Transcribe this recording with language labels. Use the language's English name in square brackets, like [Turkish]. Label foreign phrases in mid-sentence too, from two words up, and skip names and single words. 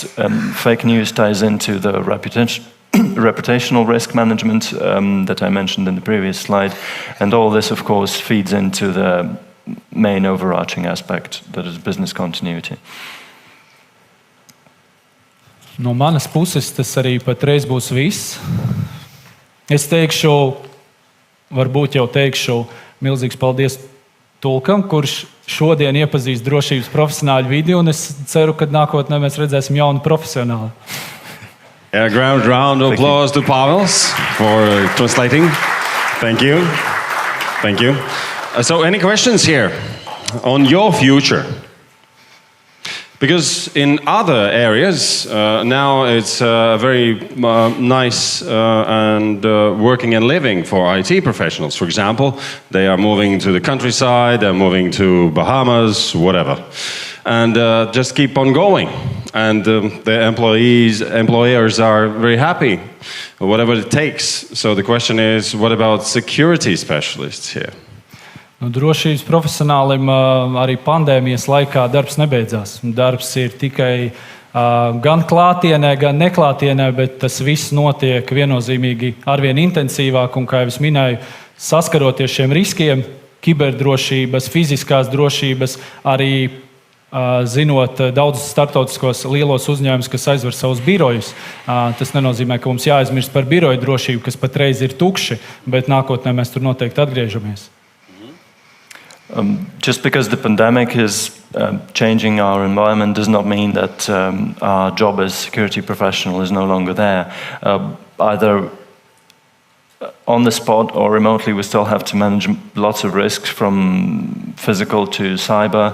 [English] Fake news ties into the reputational risk management that I mentioned in the previous slide. And all this, of course, feeds into the main overarching aspect, that is business continuity. [Latvian] No manas puses tas arī patreiz būs viss. Es teikšu, varbūt jau teikšu, milzīgs paldies tulkam, kurš šodien iepazīst drošības profesionāļu vidi, un es ceru, ka nākotnē mēs redzēsim jaunu profesionālu. [English] A round of applause to Pavels for translating. Thank you. Thank you. So any questions here on your future? Because in other areas, now it's very nice and working and living for IT professionals. For example, they are moving to the countryside, they're moving to Bahamas, whatever. And just keep on going. And the employers are very happy, whatever it takes. So the question is, what about security specialists here? [Latvian] Drošības profesionālim arī pandēmijas laikā darbs nebeidzās. Darbs ir tikai gan klātienē, gan neklātienē, bet tas viss notiek viennozīmīgi arvien intensīvāk. Un, kā jau es minēju, saskaroties šiem riskiem, kiberdrošības, fiziskās drošības, arī zinot daudzus startautiskos lielos uzņēmumus, kas aizver savus birojus. Tas nenozīmē, ka mums jāaizmirst par biroju drošību, kas patreiz ir tukši, bet nākotnē mēs tur noteikti atgriežamies. [English] Just because the pandemic is changing our environment does not mean that our job as security professional is no longer there. Either on the spot or remotely, we still have to manage lots of risks from physical to cyber.